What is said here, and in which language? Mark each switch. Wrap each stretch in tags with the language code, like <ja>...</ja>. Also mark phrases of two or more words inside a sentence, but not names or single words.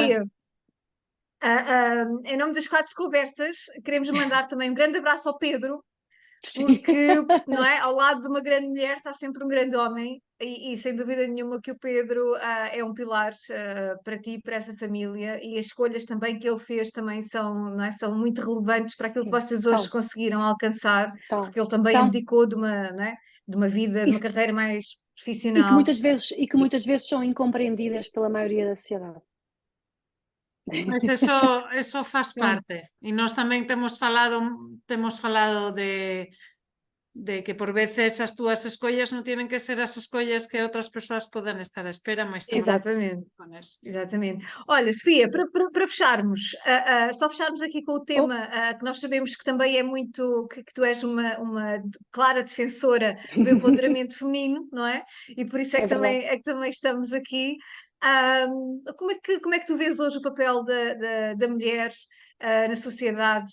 <pt>Sofia, em nome das 4 conversas, queremos mandar também um grande abraço ao Pedro, porque, não é, ao lado de uma grande mulher está sempre um grande homem e sem dúvida nenhuma que o Pedro é um pilar para ti, para essa família, e as escolhas também que ele fez também são, não é, são muito relevantes para aquilo que Sim, vocês hoje são, conseguiram alcançar, são, porque ele também são. abdicou de uma, não é, de uma vida, de uma Isso, carreira mais e que profissional. muitas vezes são incompreendidas pela maioria da sociedade.</pt> <gl>Mas eso faz parte. E nós tamén temos falado de que por veces as túas escollas non tienen que ser as escollas que outras persoas poden estar à espera, mas estamos</gl> <pt>Exatamente.</pt> <gl>con eso.</gl> <pt>Exatamente. Olha, Sofia, para fecharmos, só fecharmos aqui com o Oh, tema que nós sabemos que também é muito, que tu és uma clara defensora do empoderamento feminino, não é? E por isso é verdade. é que também estamos aqui. Como é que tu vês hoje o papel da mulher na sociedade?</pt>